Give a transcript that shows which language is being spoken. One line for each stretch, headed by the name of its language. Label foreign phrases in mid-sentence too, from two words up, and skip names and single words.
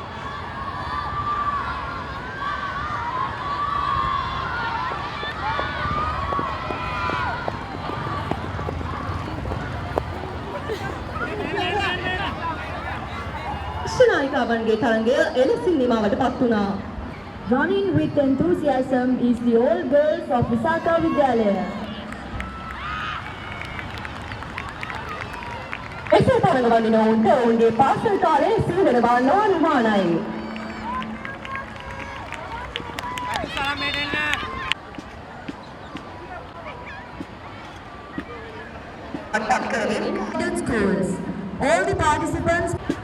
Sinhala: ශිෂ්‍ය නායිකාවන්ගේ තරගය එලෙසින් නිමවට පත් වුණා.
English: Running with enthusiasm is the all girls of Visakha Vidyalaya.
Sinhala: එසේ තරඟ වඳින ඔවුන්ට ඔවුන්ගේ පාසල් කාලයේ සිහිවෙනවා නොඅනුමානයි.
English: Schools. All the participants.